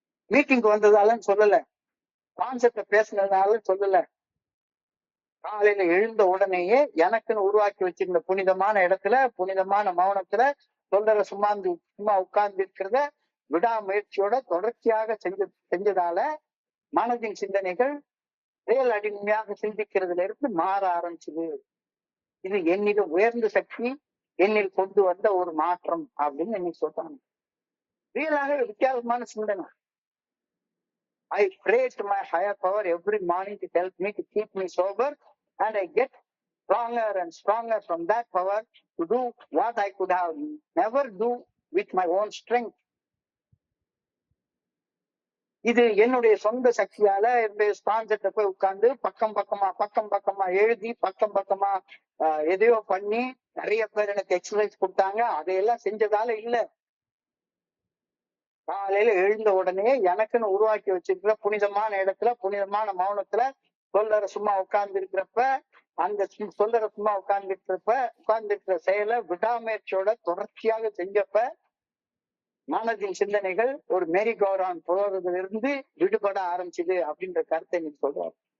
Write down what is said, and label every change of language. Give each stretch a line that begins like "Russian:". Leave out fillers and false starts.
Tamil: Meeting வந்ததாலன்னு சொல்லல, கான்செப்ட பேசினதால சொல்லல, காலையில எழுந்த உடனேயே எனக்குன்னு உருவாக்கி வச்சிருந்த புனிதமான இடத்துல புனிதமான மௌனத்துல சும்மா உட்கார்ந்து இருக்கிறத விடாமுயற்சியோட தொடர்ச்சியாக செஞ்சதால மனதின் சிந்தனைகள் செயல் அடிமையாக சிந்திக்கிறதுல இருந்து மாற ஆரம்பிச்சுது. இது என்னிடம் உயர்ந்த சக்தி என்னில் கொண்டு வந்த ஒரு மாற்றம் அப்படின்னு இன்னைக்கு சொல்றாங்க. ரியலாக வித்தியாசமான சிந்தனை.
English: I pray to my higher power every morning to help me to keep me sober, and I get stronger and stronger from that power to do what I could have never do with my own strength.
Tamil: இது என்னுடைய சொந்த சக்தியால என்னுடைய ஸ்பான்சர்ட்ட போய் உட்கார்ந்து பக்கம் பக்கமா எழுதி பக்கம் பக்கமா எதையோ பண்ணி நிறைய பேர் எனக்கு எக்ஸசைஸ் கொடுத்தாங்க, அதையெல்லாம் செஞ்சதால இல்ல. காலையில எழுந்த உடனே எனக்குன்னு உருவாக்கி வச்சிருக்கிற புனிதமான இடத்துல புனிதமான மௌனத்துல சொல்லற சும்மா உட்கார்ந்து இருக்கிறப்ப அந்த சொல்லற சும்மா உட்கார்ந்து செயலை விடாமுயற்சியோட தொடர்ச்சியாக செஞ்சப்ப மனதின் சிந்தனைகள் ஒரு மேரி கௌரான் போறதுல இருந்து விடுபட ஆரம்பிச்சுது அப்படின்ற கருத்தை நீங்க சொல்றாரு.